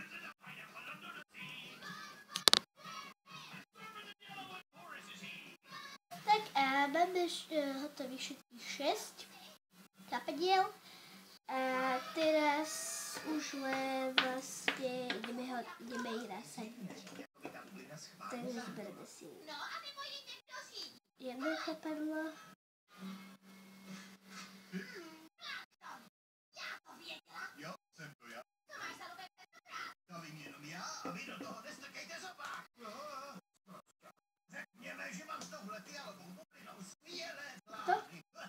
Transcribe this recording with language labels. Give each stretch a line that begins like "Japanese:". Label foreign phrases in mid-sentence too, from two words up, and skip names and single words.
Slovak: Tak a máme hotových všetkých 6 chapadiel. A teraz už len vlastne ideme ich nasadiť. Takže zbereme si jedno chapadlo.
Czech: Jo, jsem to já. To vím jenom já a vy do toho nestrkejte zobák. Řekněme, že mám s touhle fialovou bublinou skvělé plány.